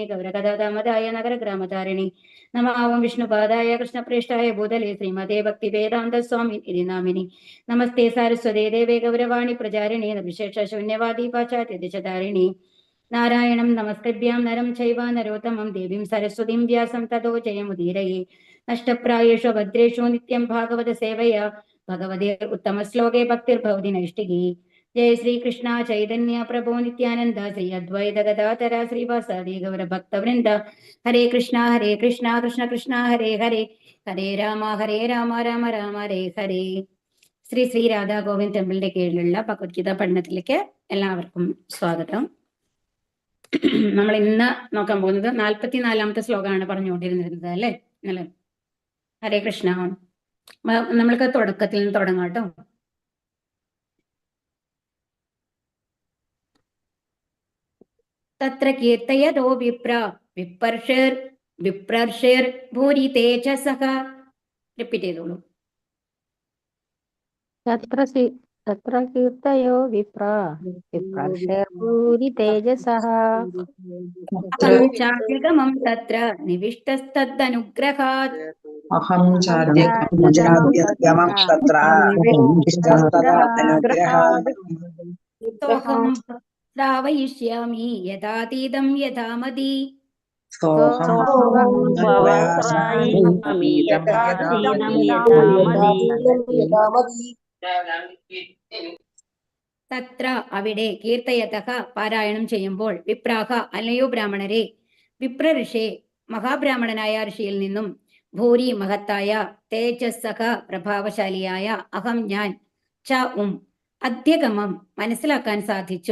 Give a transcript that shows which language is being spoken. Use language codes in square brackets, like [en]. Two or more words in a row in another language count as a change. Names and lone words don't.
[sa] गौरकदादामदाय नगरग्रामतारिणि नमः ओं विष्णुपादाय कृष्णप्रेष्ठाय भूतले श्रीमते भक्तिवेदान्तस्वामिनिधि नामिनि नमस्ते सारस्वते देवे गौरवाणी प्रचारिणे विशेषशून्यवादी पाश्चात्यदिशधारिणि नारायणं नमस्कृभ्यां नरं चैव नरोत्तमं देवीं सरस्वतीं व्यासं ततो जयमुदीरये नष्टप्रायेषु भद्रेषु नित्यं भागवत सेवया भगवते उत्तमश्लोके भक्तिर्भवति नैष्टिकी। जय श्री कृष्ण चैतन्य प्रभो नित्यानंद श्री अद्वैत गदाधर श्रीवासादि गौर भक्तवृंद हरे कृष्णा कृष्ण कृष्ण हरे हरे हरे राम राम राम हरे हरे. [ml] ശ്രീ ശ്രീ രാധാ ഗോവിന്ദ് ടെമ്പിളിന്റെ കീഴിലുള്ള ഭഗവത്ഗീത പഠനത്തിലേക്ക് എല്ലാവർക്കും സ്വാഗതം. നമ്മൾ ഇന്ന് നോക്കാൻ പോകുന്നത് 44-ാമത്തെ ശ്ലോകമാണ് പറഞ്ഞുകൊണ്ടിരുന്നത് അല്ലേ അല്ലേ? [sa] ഹരേ കൃഷ്ണ. [ml] നമ്മൾക്ക് തുടക്കത്തിൽ നിന്ന് തുടങ്ങാം കേട്ടോ. [sa] തത്ര കീർത്തയതോ വിപ്ര വിപ്രർഷിർ ഭൂരി തേജസഃ. [ml] റിപ്പീറ്റ് ചെയ്തോളൂ. [sa] तत्र कीर्तयो विप्रा विप्रर्षिर्भूरि तेजसः अहं चार्यगमं तत्र निविष्टस्तदनुग्रहात्. अहं चार्यगमं तत्र निविष्टस्तदनुग्रहात् सोऽहं श्रावयिष्यामि यथातीतं यथामति. [ml] തത്ര അവിടെ കീർത്തയതഃ പാരായണം ചെയ്യുമ്പോൾ വിപ്രാഹ അല്ലയോ ബ്രാഹ്മണരെ വിപ്രഋഷേ മഹാബ്രാഹ്മണനായ ഋഷിയിൽ നിന്നും ഭൂരി മഹത്തായ തേജസ്സഹ പ്രഭാവശാലിയായ അഹം ഞാൻ ച അധ്യഗമം മനസ്സിലാക്കാൻ സാധിച്ചു.